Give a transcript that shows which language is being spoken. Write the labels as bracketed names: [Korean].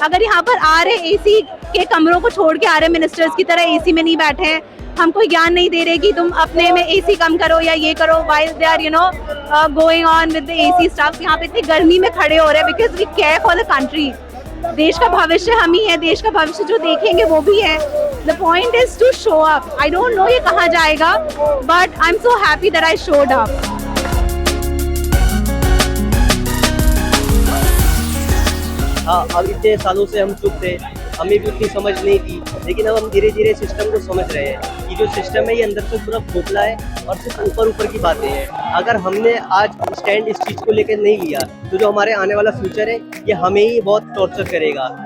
[Hindi] अगर यहाँ पर आ रहे एसी के कमरों को छोड़ के आ रहे मिनिस्टर्स की तरह एसी में नहीं बैठे हैं, हम कोई ज्ञान नहीं दे रहे कि तुम अपने में एसी कम करो या ये करो, [English] while they are going on with the AC stuff. [Hindi] यहाँ पे इतनी गर्मी में खड़े हो रहे हैं [English] because we care for the country. [Hindi] देश का भविष्य हम ही है, देश का भविष्य जो देखेंगे वो भी है। [English] The point is to show up. I don't know [Hindi] ये कहाँ जाएगा, [English] but I'm so happy that I showed up. [Hindi] हाँ, अब इतने सालों से हम चुप थे, हमें भी उतनी समझ नहीं थी, लेकिन अब हम धीरे धीरे सिस्टम को समझ रहे हैं। ये जो सिस्टम है ये अंदर से पूरा खोखला है और सिर्फ ऊपर की बातें हैं। अगर हमने आज स्टैंड इस चीज़ को लेकर नहीं लिया तो जो हमारे आने वाला फ्यूचर है ये हमें ही बहुत टॉर्चर करेगा।